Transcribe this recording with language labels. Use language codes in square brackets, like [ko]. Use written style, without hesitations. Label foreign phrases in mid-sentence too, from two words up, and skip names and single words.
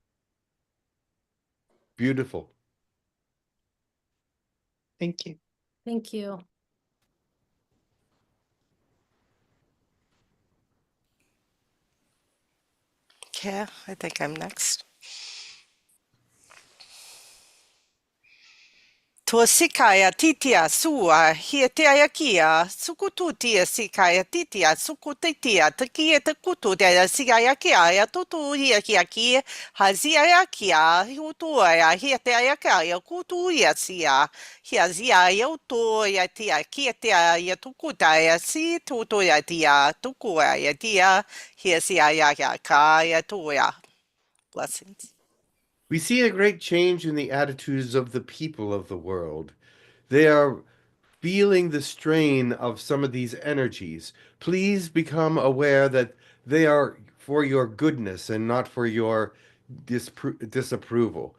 [en] Beautiful. Thank you. Thank you. Okay, I think I'm next. Tua sikaya titia sua hietea kia sukututia sikaya titia sukutitia takia takututia sikaya kia tutu hia kia hazia kia hutua hietea kia kutuia sia hiazia yoto ya tia kia tia ya tukuta ya si tutu ya tia tukua ya tia hiazia ya kaya tuya. Blessings. We see a great change in the attitudes of the people of the world. They are feeling the strain of some of these energies. Please become aware that they are for your goodness and not for your disapproval.